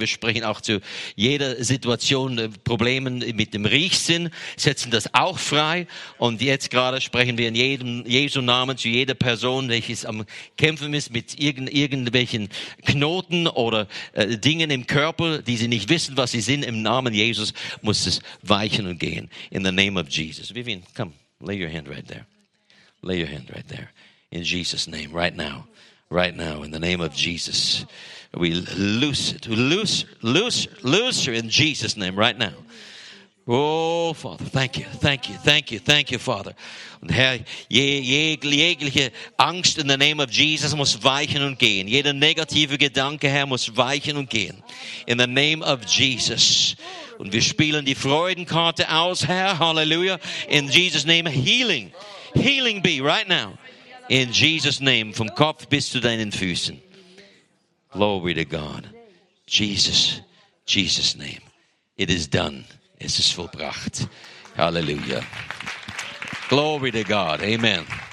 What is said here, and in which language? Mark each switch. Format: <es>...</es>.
<de>Wir sprechen auch zu jeder Situation, Problemen mit dem Riechsinn, setzen das auch frei. Und jetzt gerade sprechen wir in jedem Jesu Namen zu jeder Person, welches am Kämpfen ist mit irgendwelchen Knoten oder Dingen im Körper, die sie nicht wissen, was sie sind. Im Namen Jesus muss es weichen und gehen.</de> <en>In the name of Jesus. Vivian, come, lay your hand right there. Lay your hand right there. In Jesus' name, right now, in the name of Jesus, we loose it, loose her in Jesus' name, right now. Oh, Father, thank you, Father.</en> <de>Und Herr, jegliche Angst</de> <en>in the name of Jesus</en> <de>muss weichen und gehen. Jeder negative Gedanke, Herr, muss weichen und gehen.</de> <en>In the name of Jesus.</en> <de>Und wir spielen die Freudenkarte aus, Herr, hallelujah.</de> <en>In Jesus' name, healing be, right now. In Jesus' name,</en> <de>vom Kopf bis zu deinen Füßen.</de> <en>Glory to God. Jesus' name. It is done.</en> <de>Es ist vollbracht. Hallelujah.</de> <en>Glory to God.</en> <de>Amen.</de>